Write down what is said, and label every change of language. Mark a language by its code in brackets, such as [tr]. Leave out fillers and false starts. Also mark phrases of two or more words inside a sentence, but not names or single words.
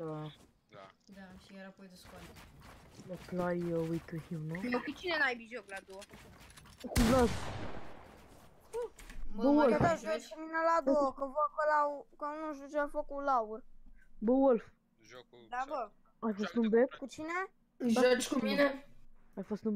[ro] Da, și iar apoi de squad. [en] Let's play with him, [ro] nu? Eu cu cine n-ai joc la două? Cu Vlad. Bă, mă, că joci cu mine la două, că văd că nu știu ce a făcut Laur. Bă, Wolf. Jocul... Da, bă. Ai fost în bet? Cu cine? Joci cu mine? Ai fost în bet?